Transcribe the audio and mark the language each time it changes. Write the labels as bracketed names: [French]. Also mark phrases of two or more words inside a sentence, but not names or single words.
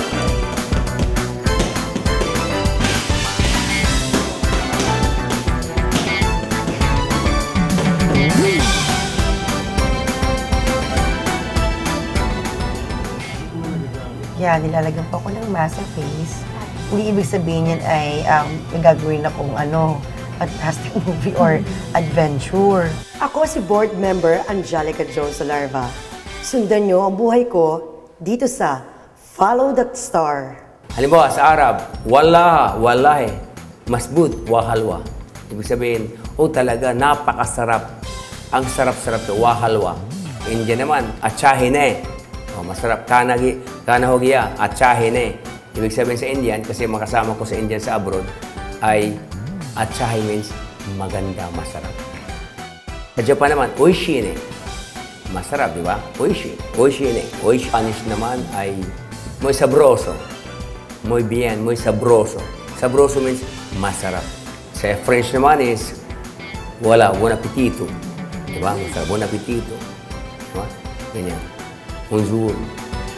[Filipino] Kaya nilalagyan pa ako ng masa face. Hindi ibig sabihin yan ay may gagawin akong [English] fantastic movie or adventure. [Filipino] Ako si board member Angelica Jones Salarva. Sundan niyo ang buhay ko dito sa Follow That Star. Halimbawa, sa Arab, [Arabic] والله، مزبوط، وحلوة. [Filipino] Ibig sabihin, talaga, napakasarap. Ang sarap-sarap to, wahalwa. Indian naman, achahine. Masarap, [Hindi] खाना हो गया, अच्छा है ना. [Filipino] Ibig sabihin sa Indian, kasi makasama ko sa Indian sa abroad, ay achahi means maganda, masarap. Sa Japan naman, oishine. Masarap, di ba? Oishine. Spanish naman ay [Spanish] muy sabroso. Muy bien, muy sabroso. [Filipino] Sabroso means masarap. Sa French naman is [French] bon appetito. [Filipino] Di ba? Masarap, [French] bon appetito. [Filipino] Di ba? Ganyan. Bonjour.